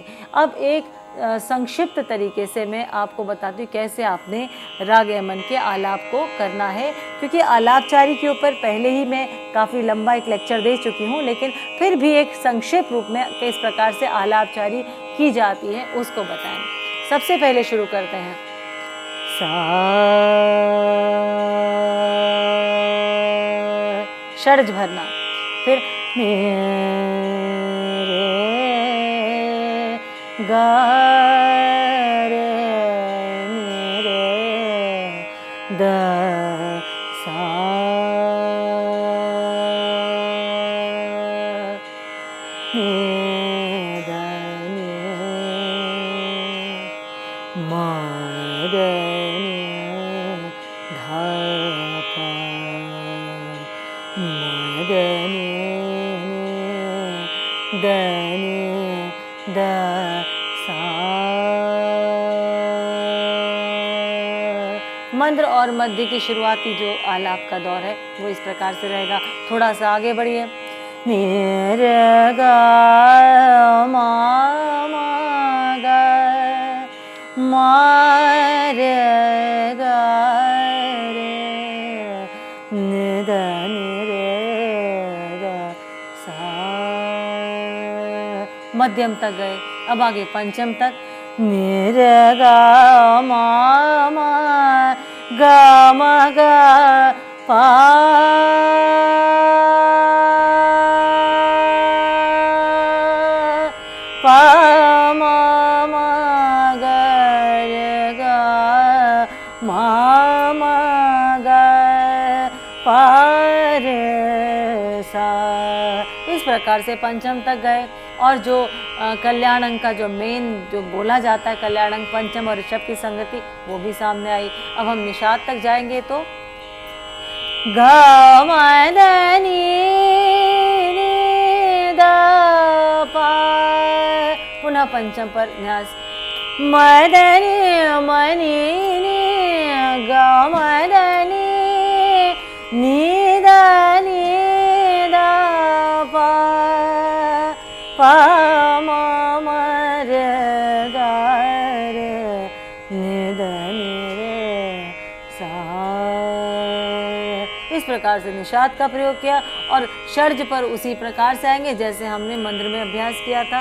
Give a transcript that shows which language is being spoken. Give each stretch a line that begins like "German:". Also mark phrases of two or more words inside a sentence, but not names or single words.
Hindi: अब एक संक्षिप्त तरीके से मैं आपको बताती हूँ कैसे आपने राग एमन के आलाप को करना है, क्योंकि आलापचारी के ऊपर पहले ही मैं काफ़ी लंबा एक लेक्चर दे चुकी हूँ, लेकिन फिर भी एक संक्षिप्त रूप में किस प्रकार से आलापचारी की जाती है उसको बताएं। सबसे पहले शुरू करते हैं सा, षड्ज भरना, फिर गा रे नि रे द सा नि द नि म द नि ध प म द नि द नि द मंद्र और मध्य की शुरुआती जो आलाप का दौर है वो इस प्रकार से रहेगा। थोड़ा सा आगे बढ़िए, नि रे गा मा मा गा मा रे गा रे नि द नि रे ग सा, मध्यम तक गए। अब आगे पंचम तक, नि रे गा मा मा गा मा गा पा पा मा मा गा रे गा मा मा गा पा रे सा। इस प्रकार से पंचम तक गए। और जो कल्याण अंग का जो मेन जो बोला जाता है, कल्याण अंग पंचम और ऋषभ की संगति, वो भी सामने आई। अब हम निषाद तक जाएंगे तो गा मा दा नी नी दा पा, पुनः पंचम पर न्यास, म दा नी म नी नी गा मा दा नी नी दा नी दा पा पा मा मा रे गा रे नि द नि रे सा। इस प्रकार से निषाद का प्रयोग किया। और षड्ज पर उसी प्रकार से आएंगे जैसे हमने मंत्र में अभ्यास किया था।